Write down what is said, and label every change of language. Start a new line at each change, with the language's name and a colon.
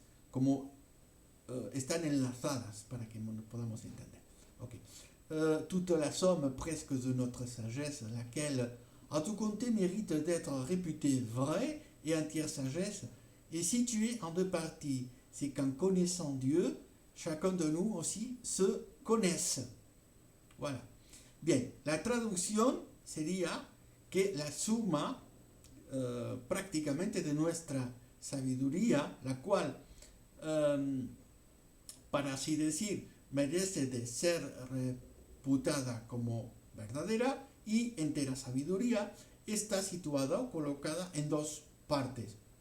Spanish: Como están enlazadas para que nos podamos entender, ¿ok?
French: Toute la somme presque de notre sagesse, laquelle à tout compter mérite d'être réputée vraie et entière sagesse, est située en deux parties. C'est qu'en connaissant Dieu, chacun de nous aussi se connaisse. Voilà.
Spanish: Bien, la traducción sería que la suma prácticamente de nuestra sabiduría, la cual para así decir, merece de ser reputada como verdadera y entera sabiduría, está situada o colocada en dos partes.